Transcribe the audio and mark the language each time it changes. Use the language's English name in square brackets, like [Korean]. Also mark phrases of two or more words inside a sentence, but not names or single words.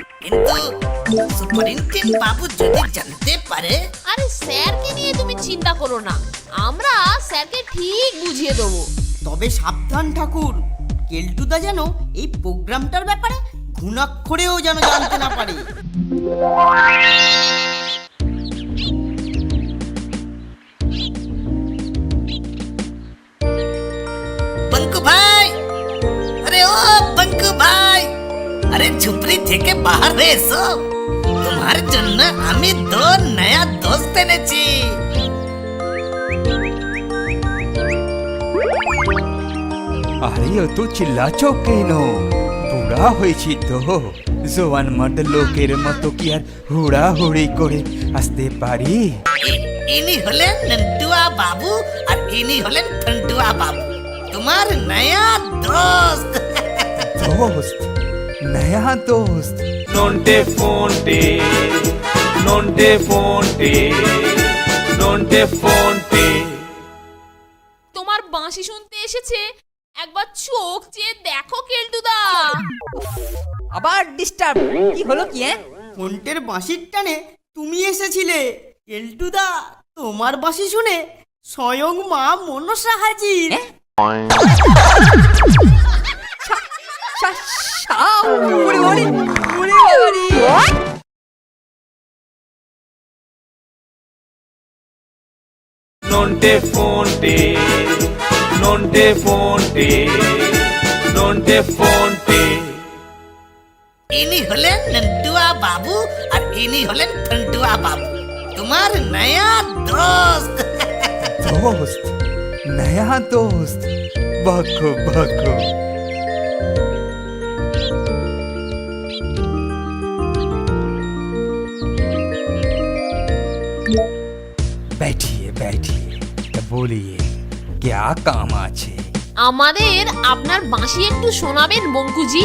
[Bangla] কিন্তু সুপারিনটেন্ডেন্ট বাবু যদি জানতে পারে? আরে স্যারকে নিয়ে তুমি চিন্তা করো না, আমরা স্যারকে ঠিক বুঝিয়ে দেবো। তবে সাবধান ঠাকুর, কেলটুদা যেন এই প্রোগ্রামটার ব্যাপারে ঘুণাক্ষরেও যেন জানতে না পারে। [Hindi] बंकू भाई, अरे ओ बंकू भाई, अरे झुपड़ी থেকে बाहर [Bangla] রে এসো। তোমার জন্য আমি [Hindi] दो नया दोस्त [Bangla] এনেছি। আরে অত চিল্লাচ্ছ কেন? বুড়া হয়েছি তো, জোয়ান মর্দ লোকের মতো কি আর হুড়াহুড়ি করে আসতে পারি? ইনি হলেন নন্টুয়া বাবু আর ইনি হলেন ফন্টুয়া বাবু, তোমার [Hindi] नया दोस्त। [Bangla] দোস্ত? [Hindi] नया दोस्त? [Bangla] Nonte fonte, nonte fonte, nonte fonte. তোমার বাঁশি শুনতে এসেছে, একবার চোখ চেয়ে দেখো কেলটুদা। আবার ডিস্টার্ব কি হলো কি? ফোনটের বাঁশির টানে তুমি এসেছিলে কেলটুদা। তোমার বাঁশি শুনে স্বয়ং মা মনসা হাজির। Nonte fonte, nonte fonte, nonte fonte. ইনি হলেন নন্টুয়া বাবু আর ইনি হলেন ফন্টুয়া বাবু, তোমার [Hindi] नया दोस्त। [Bangla] দোস্ত? [Hindi] नया दोस्त? [Bangla] বকো বকো। [Hindi] बैठिए बैठिए, तो बोलिए क्या काम আছে? [Bangla] আমাদের আপনার বাঁশি একটু শোনাবেন বঙ্কুজি?